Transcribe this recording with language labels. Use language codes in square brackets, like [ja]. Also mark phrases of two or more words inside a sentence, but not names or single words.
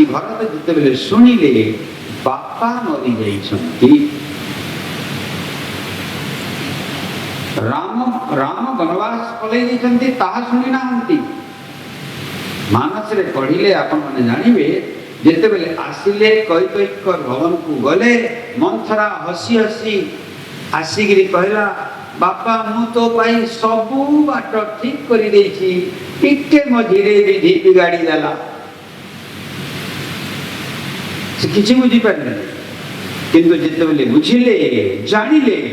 [or] ଭରତ ଯେତେବେଳେ ଶୁଣିଲେ ବାପା ମରି ଯାଇଛନ୍ତି, ରାମ ବନବାସ ପଳେଇ ଯାଇଛନ୍ତି ତାହା ଶୁଣି ନାହାନ୍ତି। ମାନସ ରେ ପଢ଼ିଲେ ଆପଣ ମାନେ ଜାଣିବେ ଯେତେବେଳେ ଆସିଲେ କୈକେୟୀଙ୍କର ଭବନ କୁ ଗଲେ ମନ୍ଥରା ହସି ହସି ଆସିଗିରି କହିଲା ବାପା ମୁଁ ତୋ ପାଇଁ ସବୁ ବାଟ ଠିକ କରି ଦେଇଛି, ଟିକେ ମଝିରେ ବିଧି ବିଗାଡ଼ି ଦେଲା। ସେ କିଛି ବୁଝି ପାରିଲେ, କିନ୍ତୁ ଯେତେବେଳେ ବୁଝିଲେ ଜାଣିଲେ